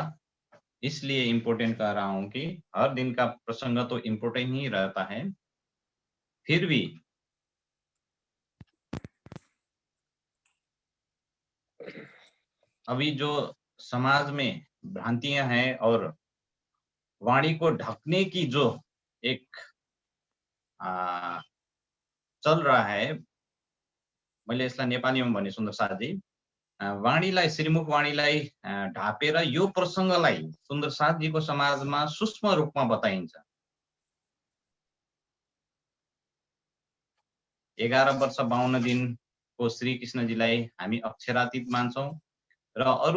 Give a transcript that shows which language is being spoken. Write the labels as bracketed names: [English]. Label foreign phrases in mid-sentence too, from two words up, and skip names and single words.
[Hindi] इसलिए इम्पोर्टेंट कह रहा हूं कि हर दिन का प्रसंग तो इम्पोर्टेंट ही रहता है, फिर भी अभी जो समाज में भ्रांतियां हैं और वाणी को ढकने की जो एक चल रहा है, [Nepali] मैले यसलाई नेपालीमा भने सुन्दर साथजी, वाणीलाई, श्रीमुख वाणीलाई ढापेर यो प्रसङ्गलाई सुन्दर साथजीको समाजमा सूक्ष्म रूपमा बताइन्छ। 11 वर्ष 52 दिनको श्री कृष्णजीलाई हामी अक्षरातीत मान्छौं र अरू